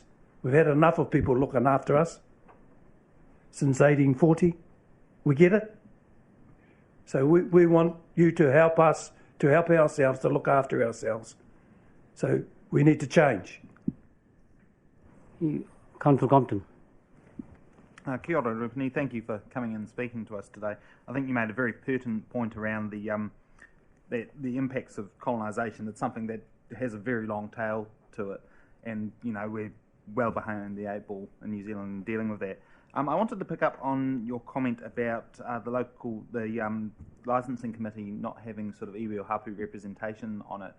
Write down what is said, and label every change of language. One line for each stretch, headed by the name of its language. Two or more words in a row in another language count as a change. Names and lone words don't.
English: We've had enough of people looking after us since 1840. We get it? So we want you to help us, to help ourselves, to look after ourselves. So we need to change. Councillor Compton.
Māori: Kia ora, Rupini.
English: Thank you for coming and speaking to us today. I think you made a very pertinent point around the impacts of colonisation. It's something that has a very long tail to it, and you know we're well behind the eight ball in New Zealand in dealing with that. I wanted to pick up on your comment about the licensing committee not having sort of iwi or hapu representation on it.